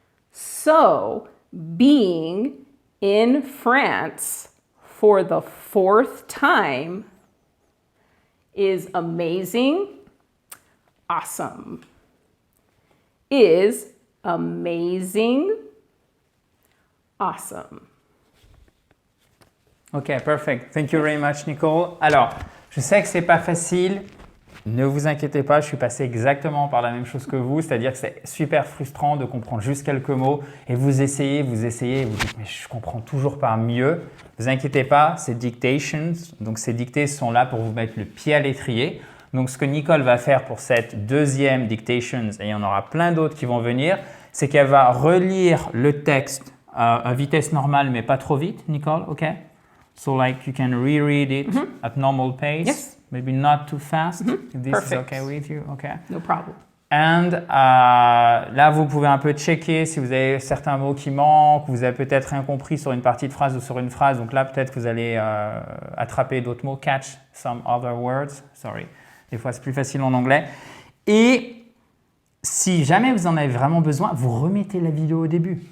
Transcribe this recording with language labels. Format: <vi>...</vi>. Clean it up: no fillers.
<en>So, being in France for the 4th time is amazing, awesome. Is amazing, awesome. Ok, perfect. Thank you very much, Nicole.</en> <fr>Alors, je sais que c'est pas facile. Ne vous inquiétez pas, je suis passé exactement par la même chose que vous, c'est-à-dire que c'est super frustrant de comprendre juste quelques mots et vous essayez, et vous dites mais je comprends toujours pas mieux. Ne vous inquiétez pas, c'est dictations, donc ces dictées sont là pour vous mettre le pied à l'étrier. Donc ce que Nicole va faire pour cette deuxième dictations, et il y en aura plein d'autres qui vont venir, c'est qu'elle va relire le texte à vitesse normale mais pas trop vite, Nicole, ok?</fr> <en>So like you can reread it at normal pace. Yes. Maybe not too fast, if this Perfect. is okay with you. Okay. No problem.</en> <fr>And là, vous pouvez un peu checker si vous avez certains mots qui manquent, vous avez peut-être rien compris sur une partie de phrase ou sur une phrase. Donc là, peut-être que vous allez attraper d'autres mots.</fr> <en>Catch some other words. Sorry.</en> <fr>Des fois, c'est plus facile en anglais. Et si jamais vous en avez vraiment besoin, vous remettez la vidéo au début.</fr>